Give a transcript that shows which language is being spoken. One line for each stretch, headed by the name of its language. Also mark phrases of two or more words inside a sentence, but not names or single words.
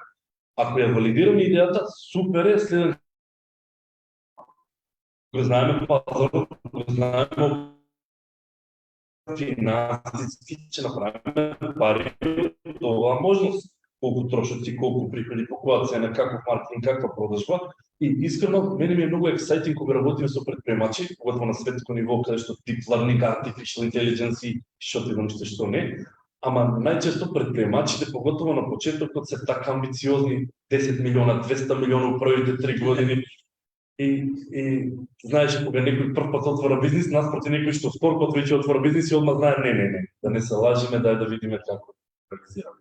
Macedonian: Ако ја валидираме идејата, супер е, следен го знаеме пазарот, го знаеме финансиски, ќе направиме пари од оваа можност. Колку трошоци, колку приходи, по која цена, каков маркетинг, каква продажба. И искрено, мене ми е многу ексајтинг кога работиме со предприемачи, когато на светско ниво, каде што
English: deep learning, artificial intelligence
Macedonian: и што ти научите што не. Ама најчесто предприемачите, поготово на почетокот, се така амбициозни, 10 милиона, 200 милиона у првите 3 години. И знаеш, кога некој прв пат отвора бизнис, наспроти некој што втор пат веќе отвора бизнис и одма знае не, да не се лажиме, дај да видиме како реализираме.